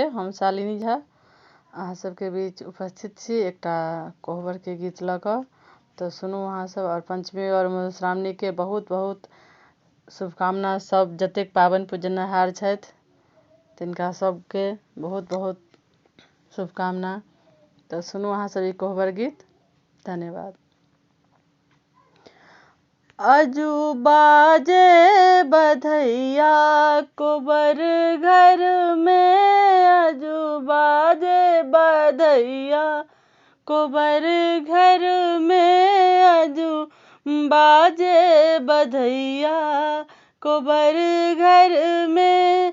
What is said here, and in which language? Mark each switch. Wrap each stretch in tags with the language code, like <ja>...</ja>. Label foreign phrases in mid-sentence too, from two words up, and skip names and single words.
<mai>हम शालिनी झा अहाँ सबके बीच उपस्थित छी एकटा कोहबर के गीत लऽ कऽ। तऽ सुनू अहाँ सब। और पंचमी और मधुश्रावणी के बहुत बहुत शुभकामना। सब जतेक पाबनि पूजनहार छथि तिनका सबके बहुत बहुत शुभकामना। तऽ सुनू अहाँ सब ई कोहबर गीत। धन्यवाद। अजू बाजे बधैया कोबर घर में, अजू बाजे बधैया कोबर घर में, अजू बाजे बधैया कोबर घर में।</mai>